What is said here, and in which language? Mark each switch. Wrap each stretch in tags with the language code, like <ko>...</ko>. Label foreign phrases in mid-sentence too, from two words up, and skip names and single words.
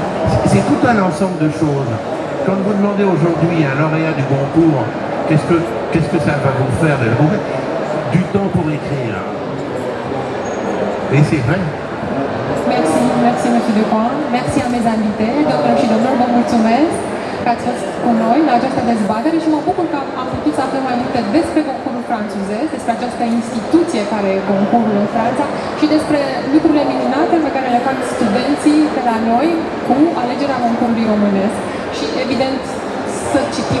<fr>C'est tout un ensemble de choses. Quand vous demandez aujourd'hui à un lauréat du Goncourt, qu'est-ce que ça va vous faire de du temps pour écrire. Et c'est vrai. Merci, monsieur Decoin. Merci à mes invités,</fr> <ro>domnilor și domnilor, vă mulțumesc că ați fost cu noi la această dezbatere și mă bucur că am putut să aflăm mai multe despre Goncourul francezez, despre această instituție care e Goncourul în Franța și despre lucrurile minunate pe care le fac studenții de la noi cu alegerea Goncourului românesc și, evident, să citim cărțile astea.</ro>